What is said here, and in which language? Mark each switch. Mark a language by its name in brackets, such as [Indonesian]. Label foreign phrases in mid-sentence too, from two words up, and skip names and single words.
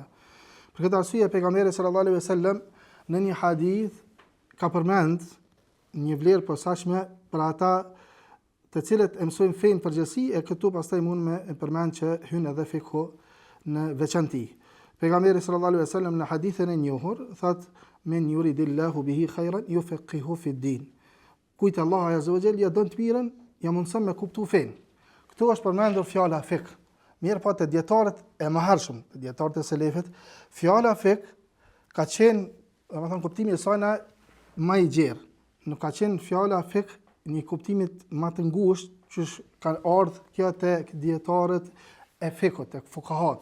[Albanian] Për këtë arsye pejgamberi [Arabic] صلى الله عليه وسلم [Albanian] në një hadith ka përmend një vlerë posaçme për ata të cilët e mësojnë fen përgjithësi, e këtu pastaj mund me përmend që hyn edhe fikhu në veçanti. [Arabic] Pejgamberi صلى الله عليه وسلم [Albanian] në hadithin e njohur thotë: [Arabic] "من يرد الله به خيرا يفقهه في الدين." [Albanian] Kujt Allahu [Arabic] عز وجل [Albanian] ja don të mirën, ja mundson me kuptu fen. Këtu është përmendur fjala fik. Mirë po të dietarët e mëhershëm, të dietarët e selefit, fjala fik ka qenë, domethënë kuptimi i saj më i gjerë. Nuk ka qenë fjala fik një kuptimit më të ngushtë që ka ardhur kjo tek dietarët e fikut, tek fuqahat.